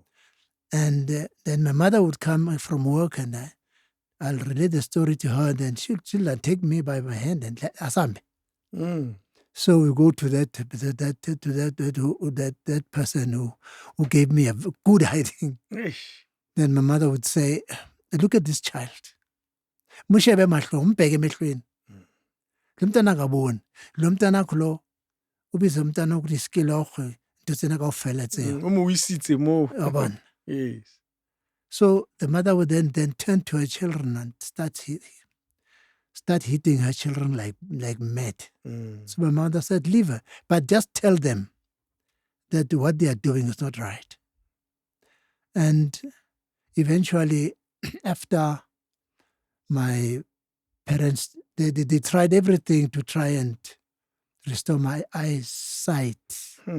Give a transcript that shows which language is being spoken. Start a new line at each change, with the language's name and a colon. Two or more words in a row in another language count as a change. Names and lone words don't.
English: And then my mother would come from work, and I'll relate the story to her, and then she'll take me by my hand and asambe. So we go to that person who gave me a good hiding. Then my mother would say, "Look at this child.
Zulu: Mushebe mahlo, umbheke emehlweni. Lo mntana akaboni. Lo mntana kulo ubiza umntana okuliskilogo,
Southern Sotho: ntotsena kaofela tseo."
Zulu: Yabona.
English: Yes. So the mother would then turn to her children and start hitting her children like mad. So my mother said, "Leave her, but just tell them that what they are doing is not right." And eventually, after my parents, they tried everything to try and restore my eyesight.